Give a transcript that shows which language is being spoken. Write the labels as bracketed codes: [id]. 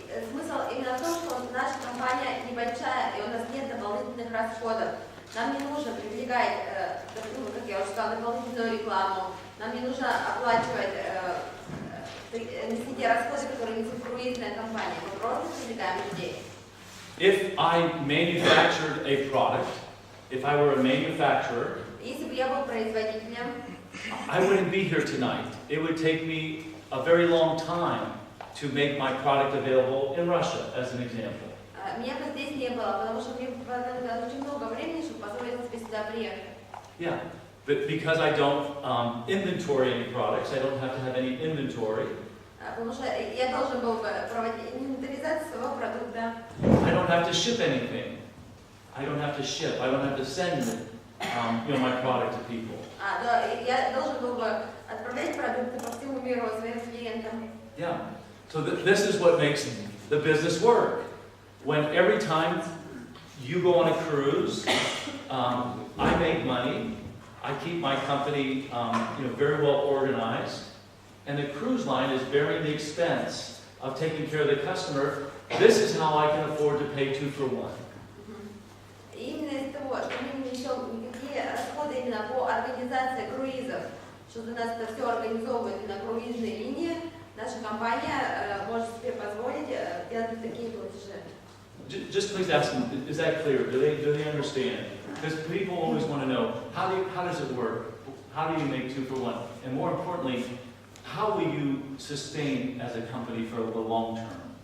[ru] Смысл именно в том, что наша компания небольшая, и у нас нет дополнительных расходов. Нам не нужно привлекать, как я уже сказала, дополнительную рекламу, нам не нужно оплачивать те расходы, которые несет круизная компания. Мы просто привлекаем людей. [en] If I manufactured a product, if I were a manufacturer, [ru] Если бы я был производителем, [en] I wouldn't be here tonight. It would take me a very long time to make my product available in Russia, as an example. [ru] Меня бы здесь не было, потому что мне понадобилось очень много времени, чтобы позволить себе сюда приехать. [en] Yeah, but because I don't inventory any products, I don't have to have any inventory. [ru] Потому что я должен был бы проводить инвентаризацию своего продукта. [en] I don't have to ship anything. I don't have to ship. I don't have to send, my product to people. [ru] Да, я должен был бы отправлять продукты по всему миру своим клиентам. [en] Yeah. So this is what makes the business work. When every time you go on a cruise, I make money. I keep my company, very well organized, and the cruise line is bearing the expense of taking care of the customer. This is how I can afford to pay 2-for-1. [ru] Именно из-за того, что мы не несем никакие расходы именно по организации круизов, что у нас это все организовывает на круизной линии, наша компания может себе позволить делать такие платежи. [en] Just please ask them, is that clear? Do they understand? Because people always want to know, how does it work? How do you make 2-for-1? And more importantly, how will you sustain as a company for the long term?